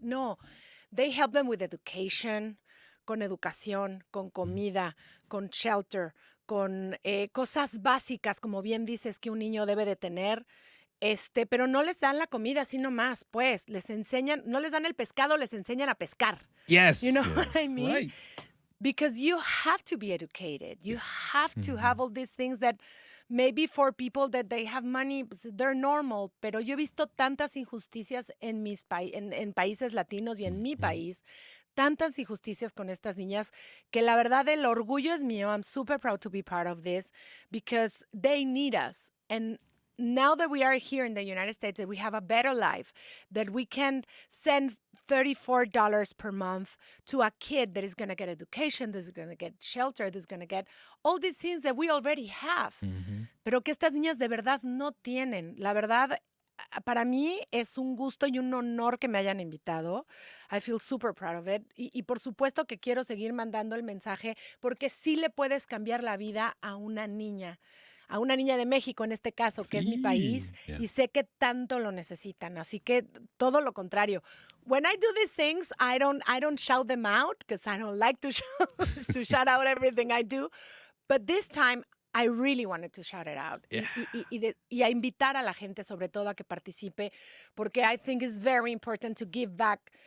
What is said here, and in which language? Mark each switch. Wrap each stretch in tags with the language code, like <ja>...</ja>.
<en>No, they help them with education,</en> <es>con educación, con comida, con shelter, con cosas básicas, como bien dices, que un niño debe de tener, pero no les dan la comida así nomás, pues, les enseñan, no les dan el pescado, les enseñan a pescar.</es> <en>Yes. You know what I mean? Right. Because you have to be educated. You have to have all these things that maybe for people that they have money,</en> <es>pues,</es> <en>they're normal,</en> <es>pero yo he visto tantas injusticias en países latinos y en mi país, tantas injusticias con estas niñas, que la verdad el orgullo es mío.</es> <en>I'm super proud to be part of this because they need us. And now that we are here in the United States, that we have a better life, that we can send $34 per month to a kid that is going to get education, that is going to get shelter, that is going to get all these things that we already have,</en> <es>pero que estas niñas de verdad no tienen. La verdad, para mí es un gusto y un honor que me hayan invitado.</es> <en>I feel super proud of it.</en> <es>Y por supuesto que quiero seguir mandando el mensaje porque sí le puedes cambiar la vida a una niña de México en este caso, que es mi país, y sé que tanto lo necesitan. Así que todo lo contrario.</es> <en>When I do these things, I don't shout them out because I don't like to shout out everything I do. But this time, I really wanted to shout it out. Yeah.</en> <es>Y a invitar a la gente, sobre todo, a que participe, porque</es> <en>I think it's very important to give back.</en>